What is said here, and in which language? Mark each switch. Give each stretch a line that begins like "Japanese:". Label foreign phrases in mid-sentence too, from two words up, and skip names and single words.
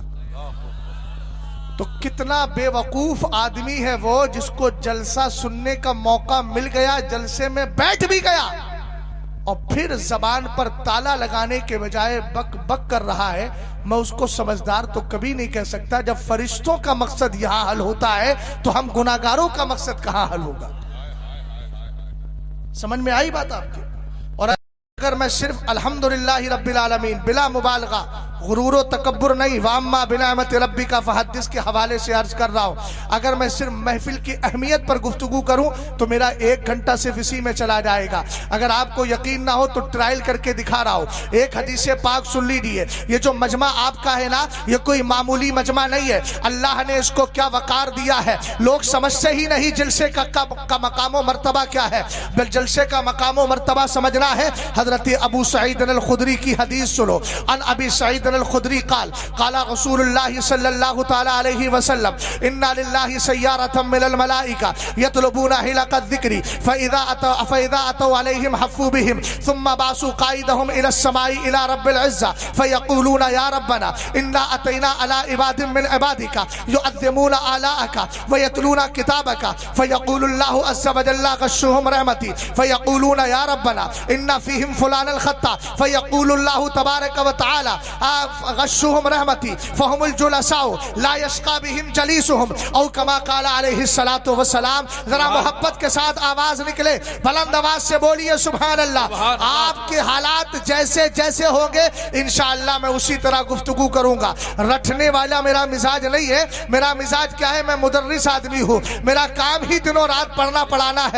Urdu: تو کتنا بیوقوف آدمی ہے وہ جس کو جلسہ سننے کا موقع مل گیا، جلسے میں بیٹھ بھی گیا اور پھر زبان پر تالا لگانے کے بجائے بک بک کر رہا ہے. میں اس کو سمجھدار تو کبھی نہیں کہہ سکتا۔ جب فرشتوں کا مقصد یہاں حل ہوتا ہے تو ہم گناہگاروں کا مقصد کہاں حل ہوگا? سمجھ میں آئی بات آپ کے? اور اگر میں صرف
Arabic: الحمد لله رب العالمين
Urdu: بلا مبالغہ، غرور و تکبر نہیں,
Arabic: وأما بنعمة ربك فحدث
Urdu: کے حوالے سے عرض کر رہا ہوں، اگر میں صرف محفل کی اہمیت پر گفتگو کروں تو میرا 1 گھنٹہ صرف اسی میں چلا جائے گا. اگر آپ کو یقین نہ ہو تو ٹرائل کر کے دکھا رہا ہوں. ایک حدیث پاک سن لیجیے. یہ جو مجمع آپ کا ہے نا، یہ کوئی معمولی مجمع نہیں ہے. اللہ نے اس کو کیا وقار دیا ہے، لوگ سمجھتے ہی نہیں جلسے کا مقام مرتبہ کیا ہے. جلسے کا مقام مرتبہ سمجھنا ہے، حضرت ابو سعید الخدری کی حدیث سنو.
Arabic: عن أبي سعيد الخدري قال قال رسول الله صلى الله تعالى عليه وسلم إن لله سيارة من الملائكة يطلبون حلق الذكر فإذا أتوا عليهم حفوا بهم ثم بعثوا قائدهم إلى السماء إلى رب العزة فيقولون يا ربنا إنا أتينا على عباد من عبادك يعظمون آلاءك ويتلون كتابك فيقول الله عز وجل غشوهم رحمتي فيقولون يا ربنا إن فيهم فلان الخطاء فيقول الله تبارك وتعالى غشوهم رحمتي فهم الجلساء لا يشقى بهم جليسهم أو كما قال عليه الصلاة والسلام.
Urdu: ذرا محبت کے ساتھ آواز نکلے، بلند آواز سے بولیے
Arabic: سبحان الله.
Urdu: آپ کے حالات جیسے جیسے ہوں گے ان شاء اللہ میں اسی طرح گفتگو کروں گا. رٹنے والا میرا مزاج نہیں ہے۔ میرا مزاج کیا ہے، میں مدرس آدمی ہوں، میرا کام ہی دنوں رات پڑھنا پڑھانا ہے.